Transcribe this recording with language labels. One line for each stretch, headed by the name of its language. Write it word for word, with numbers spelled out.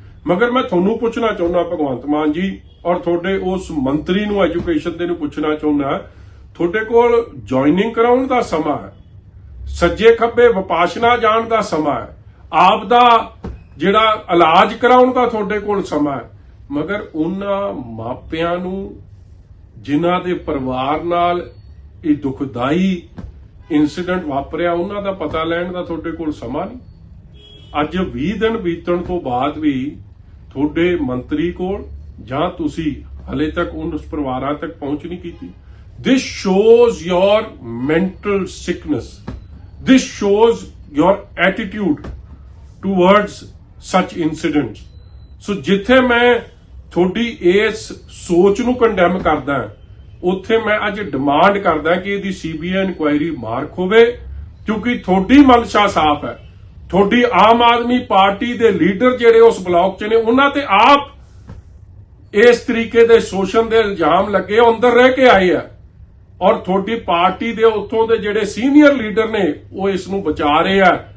Punjabi: ਮਗਰ ਮੈਂ ਤੁਹਾਨੂੰ ਪੁੱਛਣਾ ਚਾਹੁੰਦਾ ਭਗਵੰਤ ਮਾਨ ਜੀ, ਔਰ ਤੁਹਾਡੇ ਉਸ ਮੰਤਰੀ ਨੂੰ, ਐਜੂਕੇਸ਼ਨ ਦੇ ਨੂੰ ਪੁੱਛਣਾ ਚਾਹੁੰਦਾ, ਤੁਹਾਡੇ ਕੋਲ ਜੁਆਇਨਿੰਗ ਕਰਾਉਣ ਦਾ ਸਮਾਂ ਹੈ, ਸੱਜੇ ਖੱਬੇ ਵਿਪਾਸ਼ਨਾ ਜਾਣ ਦਾ ਸਮਾਂ ਹੈ, ਆਪ ਦਾ ਜਿਹੜਾ ਇਲਾਜ ਕਰਾਉਣ ਦਾ ਤੁਹਾਡੇ ਕੋਲ ਸਮਾਂ ਹੈ, ਮਗਰ ਉਹਨਾਂ ਮਾਪਿਆਂ ਨੂੰ ਜਿਨ੍ਹਾਂ ਦੇ ਪਰਿਵਾਰ ਨਾਲ ਇਹ ਦੁਖਦਾਈ ਇਨਸੀਡੈਂਟ ਵਾਪਰਿਆ ਉਹਨਾਂ ਦਾ ਪਤਾ ਲੈਣ ਦਾ ਤੁਹਾਡੇ ਕੋਲ ਸਮਾਂ ਨਹੀਂ। ਅੱਜ ਵੀਹ ਦਿਨ ਬੀਤਣ ਤੋਂ ਬਾਅਦ ਵੀ ਤੁਹਾਡੇ ਮੰਤਰੀ ਕੋਲ ਜਾਂ ਤੁਸੀਂ ਹਲੇ ਤੱਕ ਉਸ ਪਰਿਵਾਰਾਂ ਤੱਕ ਪਹੁੰਚ ਨਹੀਂ ਕੀਤੀ।
English: This shows your mental sickness. This shows your attitude towards such incidents.
Punjabi: ਸੋ ਜਿੱਥੇ ਮੈਂ ਤੁਹਾਡੀ ਇਸ ਸੋਚ ਨੂੰ ਕੰਡੈਮ ਕਰਦਾ, ਉੱਥੇ ਮੈਂ ਅੱਜ ਡਿਮਾਂਡ ਕਰਦਾ ਕਿ ਇਹਦੀ ਸੀਬੀਆਈ ਇਨਕੁਆਇਰੀ ਮਾਰਕ ਹੋਵੇ, ਕਿਉਂਕਿ ਤੁਹਾਡੀ ਮਨਸ਼ਾ ਸਾਫ਼ ਹੈ। ਤੁਹਾਡੀ ਆਮ ਆਦਮੀ ਪਾਰਟੀ ਦੇ ਲੀਡਰ ਜਿਹੜੇ ਉਸ ਬਲਾਕ 'ਚ ਨੇ, ਉਹਨਾਂ ਤੇ ਆਪ ਇਸ ਤਰੀਕੇ ਦੇ ਸ਼ੋਸ਼ਣ ਦੇ ਇਲਜ਼ਾਮ ਲੱਗੇ, ਅੰਦਰ ਰਹਿ ਕੇ ਆਏ ਆ, ਔਰ ਤੁਹਾਡੀ ਪਾਰਟੀ ਦੇ ਉੱਥੋਂ ਦੇ ਜਿਹੜੇ ਸੀਨੀਅਰ ਲੀਡਰ ਨੇ ਉਹ ਇਸ ਨੂੰ ਬਚਾ ਰਹੇ ਆ।